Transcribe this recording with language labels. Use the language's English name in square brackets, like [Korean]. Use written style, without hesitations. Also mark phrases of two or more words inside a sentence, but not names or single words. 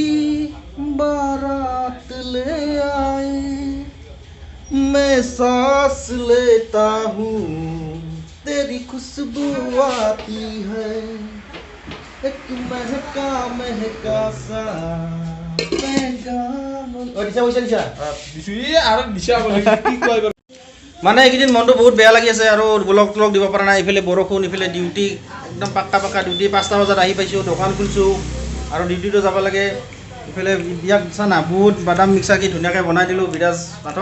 [Hindi] बारात ले आए, मैं सांस लेता हूँ तेरी खुशबू आती है, एक महका महका सा पैगाम। [Assamese] মানে এইকেইদিন মনটো বহুত বেয়া লাগি আছে আৰু ব্লগ ট্লগ দিব পৰা নাই। ইফালে বৰষুণ, ইফালে ডিউটি, একদম পাক্কা ডিউটি। 5টা বজাত আহি পাইছোঁ, দোকান খুলিছোঁ আৰু ডিউটিটো যাব লাগে। ইফালে বিয়াত চানা বুট বাদাম মিক্সাৰ কি ধুনীয়াকৈ বনাই দিলোঁ বিৰাজ নাথক।